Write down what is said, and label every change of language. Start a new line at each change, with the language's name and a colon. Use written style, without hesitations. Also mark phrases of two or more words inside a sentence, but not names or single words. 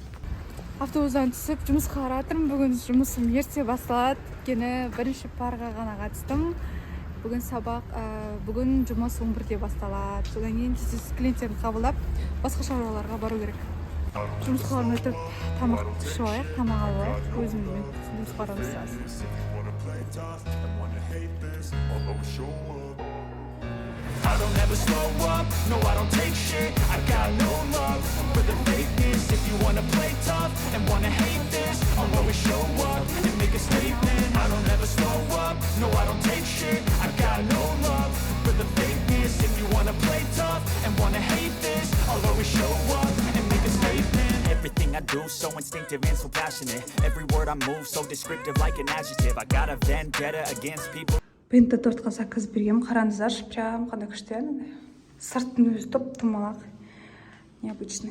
Kazakh: автобустан түсіп жұмысқа баратырмын. Бүгін жұмысым ерте басталады. Өйткені бірінші парға ғана қатыстым. Бүгін сабақ, бүгін жұмыс 11-де басталады. Содан кейін тез клиенттерді қабылдап, басқа шаруаларға бару керек. Жұмысқа бармай тұрып тамақ ішіп алайық, тамақ алайық. Өзіммен жұмыс барамыз.
English: I don't ever slow up, no I don't take shit. I got no love for the fakeness. If you wanna play tough and wanna hate this, I'll always show up and make a statement. I don't ever slow up, no I don't take shit. I got no love for the fakeness. If you wanna play tough and wanna hate this, I'll always show up and make a statement. Everything I do so instinctive and so passionate. Every word I move so descriptive like an adjective. I got a vendetta against people.
Kazakh: Бенті тортқа сакыз бергем, қараңыздаршы, прям қандай күшті андай. Сырттың өзі топ-томалақ, необычный.